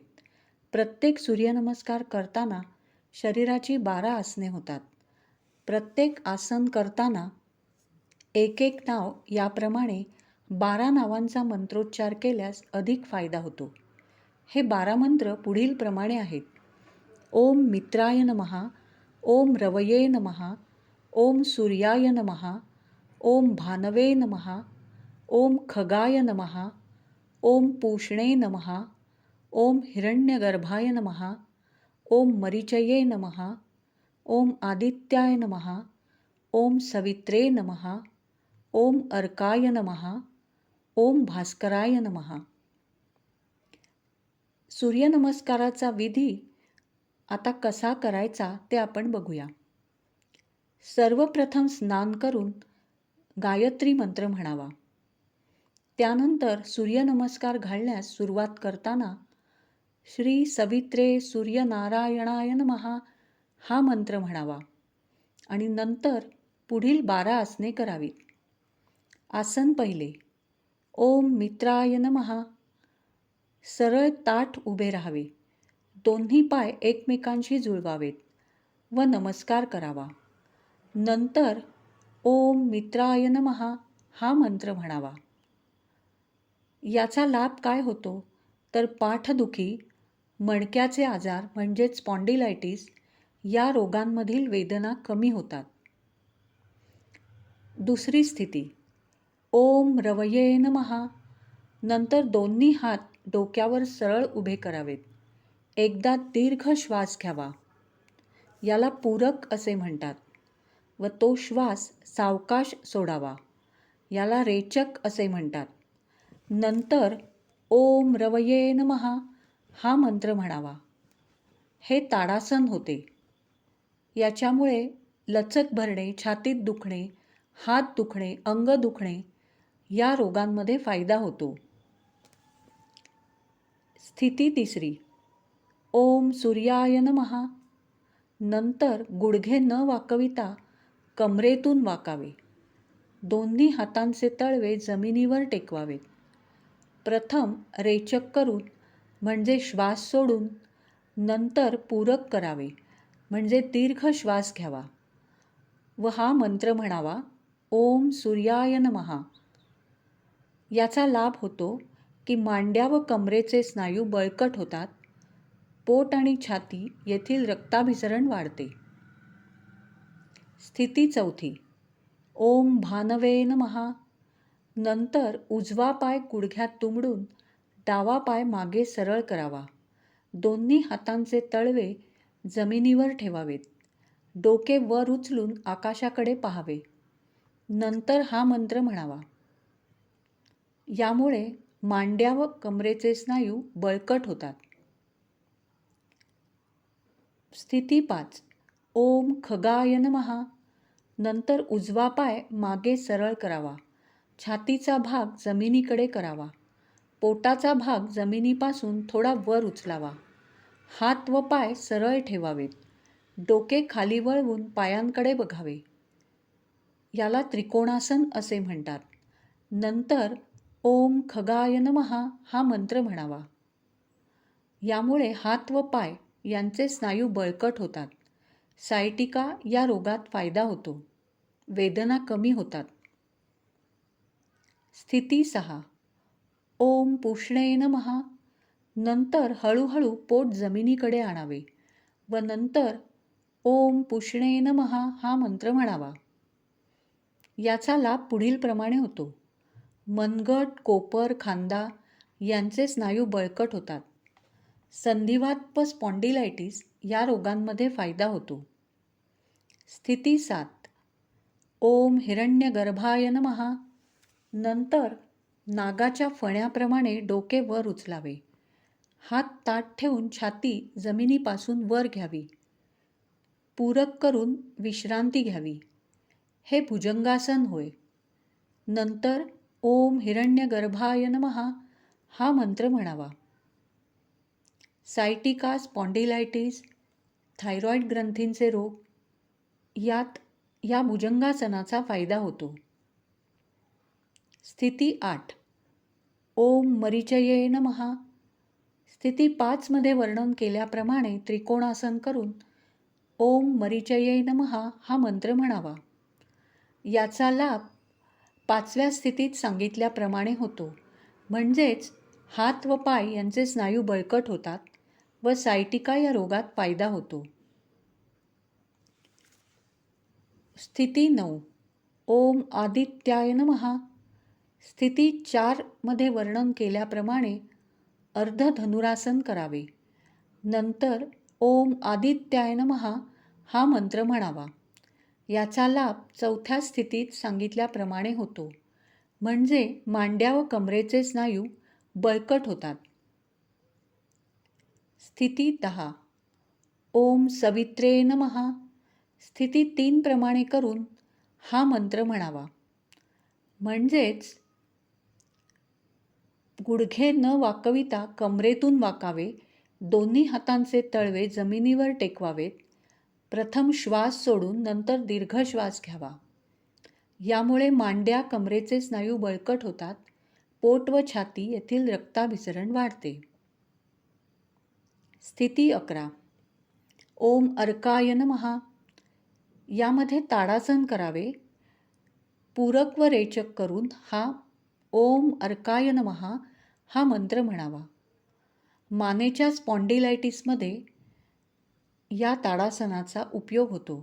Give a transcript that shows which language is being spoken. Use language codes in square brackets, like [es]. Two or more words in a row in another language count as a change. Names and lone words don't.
[mr] प्रत्येक सूर्यनमस्कार करताना शरीराची 12 आसने होतात. प्रत्येक आसन करताना एक एक नाव याप्रमाणे 12 नावांचा मंत्रोच्चार केल्यास अधिक फायदा होतो. हे 12 मंत्र पुढील प्रमाणे आहेत. [sa] ओम मित्राय नमः, ओम रवये नमः, ओम सूर्याय नमः, ओम भानवे नमः, ओम खगाय नमः, ओम पूष्णे नमः, ओम हिरण्यगर्भाय नमः, ओम मरीचये नमः, ओम आदित्याय नमः, ओम सवित्रे नमः, ओम अर्काय नमः, ओम भास्कराय नमः. [mr] सूर्यनमस्काराचा विधी आता कसा करायचा ते आपण बघूया. सर्वप्रथम स्नान करून गायत्री मंत्र म्हणावा. त्यानंतर सूर्यनमस्कार घालण्यास सुरुवात करताना [sa] श्री सवित्रे सूर्यनारायणाय नमः [mr] हा मंत्र म्हणावा आणि नंतर पुढील 12 आसने करावीत. आसन पहिले. [sa] ओम मित्राय नमः. [mr] सरळ ताठ उभे राहावे. दोन्ही पाय एकमेकांशी जुळवावेत व नमस्कार करावा. नंतर [sa] ओम मित्राय नमः [mr] हा मंत्र म्हणावा. याचा लाभ काय होतो तर पाठदुखी, मणक्याचे आजार म्हणजेच स्पॉन्डिलायटिस या रोगांमधील वेदना कमी होतात. दुसरी स्थिती. [sa] ओम रवये नमः. [mr] नंतर दोन्ही हात डोक्यावर सरळ उभे करावेत. एकदा दीर्घ श्वास घ्यावा. याला पूरक असे म्हणतात व तो श्वास सावकाश सोडावा. याला रेचक असे म्हणतात. नंतर [sa] ओम रवये नमः [mr] हा मंत्र म्हणावा. हे ताडासन होते. याच्यामुळे लचक भरणे, छातीत दुखणे, हात दुखणे, अंग दुखणे या रोगांमध्ये फायदा होतो. स्थिती तिसरी. [sa] ओम सूर्याय नमः. [mr] नंतर गुडघे न वाकविता कमरेतून वाकावे. दोन्ही हातांचे तळवे जमिनीवर टेकवावेत. प्रथम रेचक करून म्हणजे श्वास सोडून नंतर पूरक करावे म्हणजे दीर्घ श्वास घ्यावा व हा मंत्र म्हणावा. [sa] ओम सूर्याय नमः. [mr] याचा लाभ होतो की मांड्या व कमरेचे स्नायू बळकट होतात. पोट आणि छाती येथील रक्ताभिसरण वाढते. स्थिती चौथी. [sa] ओम भानवे नमः. [mr] नंतर उजवा पाय गुडघ्यात दुमडून डावा पाय मागे सरळ करावा. दोन्ही हातांचे तळवे जमिनीवर ठेवावेत. डोके वर उचलून आकाशाकडे पाहावे. नंतर हा मंत्र म्हणावा. यामुळे मांड्या व कमरेचे स्नायू बळकट होतात. स्थिती 5. [sa] ओम खगाय नमः. [mr] नंतर उजवा पाय मागे सरळ करावा. छातीचा भाग जमिनीकडे करावा. पोटाचा भाग जमिनीपासून थोडा वर उचलावा. हात व पाय सरळ ठेवावेत. डोके खाली वळवून पायांकडे बघावे. याला त्रिकोणासन असे म्हणतात. नंतर [sa] ओम खगाय नमः [mr] हा मंत्र म्हणावा. यामुळे हात व पाय यांचे स्नायू बळकट होतात. सायटिका या रोगात फायदा होतो. वेदना कमी होतात. स्थिती 6. [sa] ओम पूष्णे नमः. [mr] नंतर हळूहळू पोट जमिनीकडे आणावे. व नंतर [sa] ओम पुष्णे नमः [mr] हा मंत्र म्हणावा. याचा लाभ पुढीलप्रमाणे होतो. मनगट, कोपर, खांदा यांचे स्नायू बळकट होतात. संधिवात व स्पॉन्डिलायटिस या रोगांमध्ये फायदा होतो. स्थिती 7. [sa] ओम हिरण्यगर्भाय नमः. [mr] नंतर नागाच्या फण्याप्रमाणे डोके वर उचलावे. हात ताठ ठेवून छाती जमिनीपासून वर घ्यावी. पूरक करून विश्रांती घ्यावी. हे भुजंगासन होय. नंतर [sa] ओम हिरण्यगर्भाय नमः [mr] हा मंत्र म्हणावा. सायटिका, स्पॉन्डिलायटिस, थायरॉईड ग्रंथींचे रोग यात या भुजंगासनाचा फायदा होतो. स्थिती 8. [sa] ओम मरीचये नमः. [mr] स्थिती 5 मध्ये वर्णन केल्याप्रमाणे त्रिकोणासन करून [sa] ओम मरीचये नमः [mr] हा मंत्र म्हणावा. याचा लाभ 5व्या स्थितीत सांगितल्याप्रमाणे होतो. म्हणजेच हात व पाय यांचे स्नायू बळकट होतात व सायटिका या रोगात फायदा होतो. स्थिती 9. [sa] ओम आदित्याय नमः. [mr] स्थिती 4 मध्ये वर्णन केल्याप्रमाणे अर्ध धनुरासन करावे. नंतर [sa] ओम आदित्याय नमः [mr] हा मंत्र म्हणावा. याचा लाभ 4थ्या स्थितीत सांगितल्याप्रमाणे होतो. म्हणजे मांड्या व कमरेचे स्नायू बळकट होतात. स्थिती 10. [sa] ओम सवित्रे नमः. [mr] स्थिती 3 प्रमाणे करून हा मंत्र म्हणावा. म्हणजेच गुडघे न वाकविता कमरेतून वाकावे. दोन्ही हातांचे तळवे जमिनीवर टेकवावेत. प्रथम श्वास सोडून नंतर दीर्घ श्वास घ्यावा. यामुळे मांड्या, कमरेचे स्नायू बळकट होतात. पोट व छाती येथील रक्ताभिसरण वाढते. स्थिती 11. [sa] ओम अर्काय नमः. [mr] यामध्ये ताडासन करावे. पूरक व रेचक करून हा [sa] ओम अर्काय नमः [mr] हा मंत्र म्हणावा. मानेच्या स्पॉन्डिलायटिसमध्ये या ताडासनाचा उपयोग होतो.